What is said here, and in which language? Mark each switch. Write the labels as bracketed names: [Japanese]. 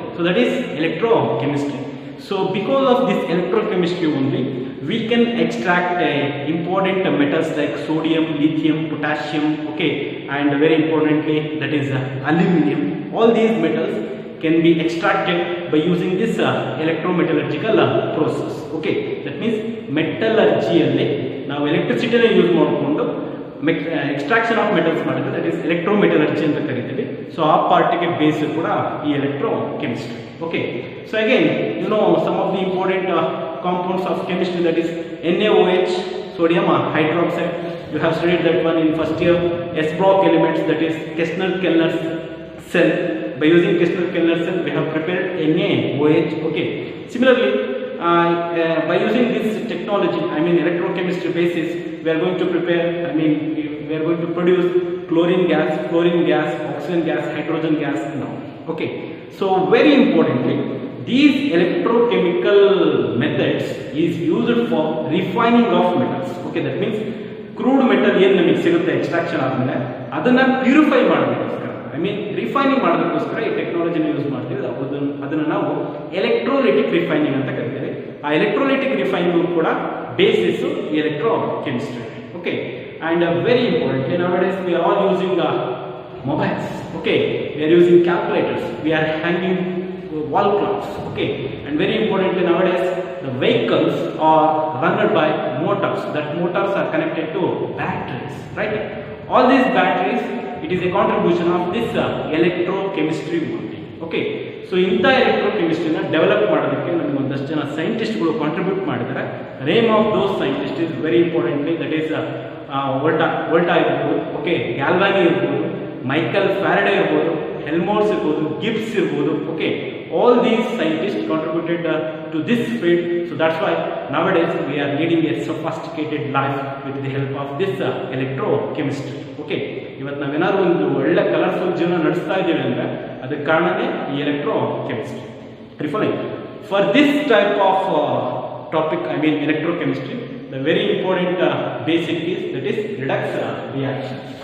[English] So that is electrochemistry. So because of this electrochemistry only, we can extract important metals like sodium, lithium, potassium. Okay, and very importantly, that is aluminum. All these metals can be extracted by using this electrometallurgical process. Okay, that means metallurgy [Kannada] alli ನಾವು ಎಲೆಕ್ಟ್ರಿಸಿಟಿನ use ಮಾಡಿಕೊಂಡು extraction of metals ಮಾಡಿದ್ರೆ, [English] that is electrometallurgy [Kannada] ಅಂತ ಕರಿತೀವಿ. [English] so [Kannada] ಆ ಪಾರ್ಟಿಗೆ base ಕೂಡ ಈ electrochemistry. [English] Okay, so again you know some of the important compounds of chemistry, that is NaOH, sodium hydroxide. You have studied that one in first year. S-block elements, that is Kastner-Kellner's cell. By using Kastner-Kellner's cell, we have prepared NaOH. Okay, similarly by using this technology, I mean electrochemistry basis, we are going to prepare, we are going to produce chlorine gas, oxygen gas, hydrogen gas now. Okay, so very importantly, these electrochemical methods is used for refining of metals. Okay, that means crude metal [Kannada] ಏನು ನಮಗೆ ಸಿಗುತ್ತೆ extraction ಆದಮೇಲೆ ಅದನ್ನ purify ಮಾಡೋದಕ್ಕೋಸ್ಕರ, refining ಮಾಡೋದಕ್ಕೋಸ್ಕರ ಈ ಟೆಕ್ನಾಲಜಿನ use ಮಾಡ್ತೀವಿ. ಅದನ್ನು ನಾವು ಎಲೆಕ್ಟ್ರೋಲೈಟಿಕ್ ರಿಫೈನಿಂಗ್ ಅಂತ ಕರಿತೀವಿ. ಆ ಎಲೆಕ್ಟ್ರೋಲೈಟಿಕ್ ರಿಫೈನಿಂಗ್ ಕೂಡ basis electrochemistry. [English] Okay, and very importantly, nowadays we are all using mobiles. Okay, we are using calculators, we are hanging wall clocks. Okay, and very importantly, nowadays the vehicles are run by motors. That motors are connected to batteries, right? All these batteries, it is a contribution of this electrochemistry only. Okay, so [Kannada] ಇಂಥ ಎಲೆಕ್ಟ್ರೋಕೆಮಿಸ್ಟ್ರಿನ develop ಮಾಡೋದಕ್ಕೆ ನಮಗೆ ಒಂದಷ್ಟು ಜನ ಸೈಂಟಿಸ್ಟ್ಗಳು contribute ಮಾಡಿದ್ದಾರೆ. [English] Name of those scientist is very importantly, that is Volta ಇರ್ಬೋದು, okay, Galvani ಇರ್ಬೋದು, Michael Faraday ಇರ್ಬೋದು, ಹೆಲ್ಮೋರ್ಸ್ ಇರ್ಬೋದು, ಗಿಬ್ಸ್ ಇರ್ಬೋದು. ಓಕೆ, all these scientists contributed to this field. So that's why nowadays we are leading a sophisticated life with the help of this electrochemistry. [Kannada] Okay, ಇವತ್ತು ನಾವೇನಾದ್ರು ಒಂದು ಒಳ್ಳೆ colourful ಜೀವನ ನಡೆಸ್ತಾ ಇದ್ದೀವಿ ಅಂದ್ರೆ ಅದಕ್ಕೆ ಕಾರಣನೇ ಈ electrochemistry. [English] For this type of topic, I mean electrochemistry, the very important basic is that is redox reaction.